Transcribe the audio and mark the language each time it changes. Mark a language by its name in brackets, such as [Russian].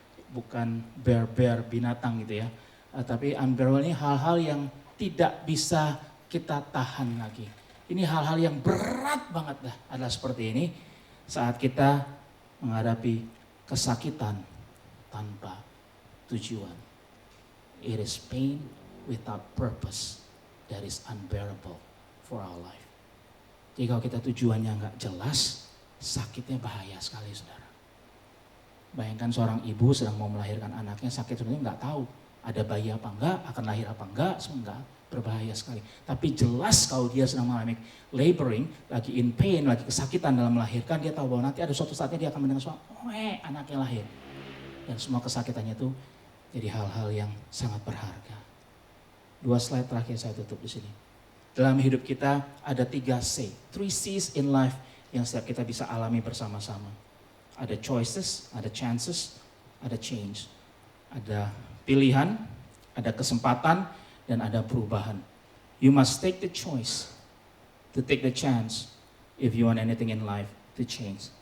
[Indonesian] Bukan bear binatang gitu ya. Tapi unbearable ini hal-hal yang tidak bisa kita tahan lagi. Ini hal-hal yang berat banget dah. Adalah seperti ini saat kita menghadapi kesakitan tanpa tujuan. [English] It is pain without purpose that is unbearable for our life. [Indonesian] Jadi kalau kita tujuannya nggak jelas, sakitnya bahaya sekali saudara. Bayangkan seorang ibu sedang mau melahirkan anaknya, sakit sebenarnya nggak tahu ada bayi apa enggak, akan lahir apa enggak, semua berbahaya sekali. Tapi jelas kalau dia sedang mengalami laboring, lagi [English] in pain, [Indonesian] lagi kesakitan dalam melahirkan, dia tahu bahwa nanti ada suatu saatnya dia akan mendengar suara, anaknya lahir. Dan semua kesakitannya itu jadi hal-hal yang sangat berharga. 2 slide terakhir saya tutup di sini. Dalam hidup kita ada [English] 3 C's in life [Indonesian] yang setiap kita bisa alami bersama-sama. Ada choices, ada chances, ada change. Ada pilihan, ada kesempatan, dan ada perubahan. [English] You must take the choice to take the chance if you want anything in life to change.